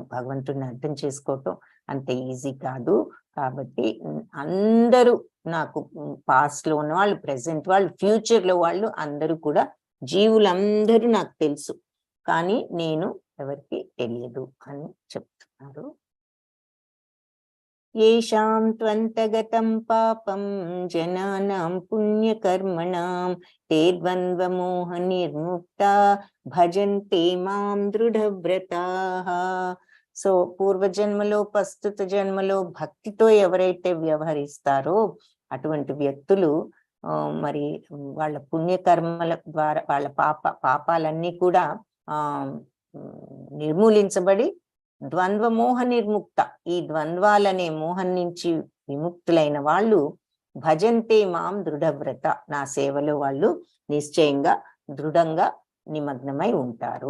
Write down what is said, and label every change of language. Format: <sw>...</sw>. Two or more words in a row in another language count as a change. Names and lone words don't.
<te>భగవంతుడిని అర్థం చేసుకోవటం అంత ఈజీ కాదు. కాబట్టి అందరూ నాకు పాస్ట్ లో ఉన్న వాళ్ళు, ప్రెసెంట్ వాళ్ళు, ఫ్యూచర్ లో వాళ్ళు అందరూ కూడా, జీవులందరూ నాకు తెలుసు, కానీ నేను ఎవరికి తెలియదు అని చెప్తున్నారు.</te> <sa>येषां त्वन्तगतं पापं जनानां पुण्यकर्मणां ते ద్వంద్వమోహనిర్ముక్తా భజంతే మాం దృఢవ్రతాః.</sa> <te>సో పూర్వజన్మలో ప్రస్తుత జన్మలో భక్తితో ఎవరైతే వ్యవహరిస్తారో అటువంటి వ్యక్తులు మరి వాళ్ళ పుణ్యకర్మల ద్వారా వాళ్ళ పాపాలన్నీ కూడా నిర్మూలించబడి</te> <sa>ద్వంద్వమోహ నిర్ముక్త,</sa> <te>ఈ ద్వంద్వాలనే మోహం నుంచి విముక్తులైన వాళ్ళు</te> <sa>భజంతే మాం దృఢవ్రత,</sa> <te>నా సేవలో వాళ్ళు నిశ్చయంగా దృఢంగా నిమగ్నమై ఉంటారు.</te>